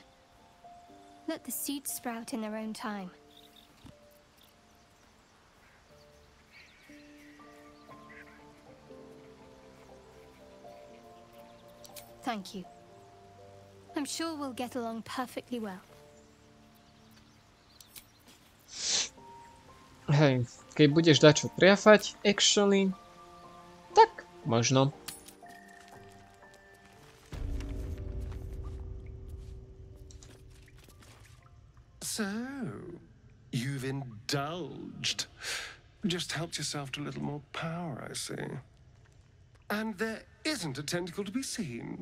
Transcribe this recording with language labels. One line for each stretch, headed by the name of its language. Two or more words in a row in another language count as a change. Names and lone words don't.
English: Let the seeds sprout in their own time. Thank you. I'm sure we'll get along perfectly well.
Slovak: Hej, keď budeš dačo triafať, actually, tak možno.
English: So, you've indulged. Just helped yourself to a little more power, I see. And there isn't a tentacle to be seen.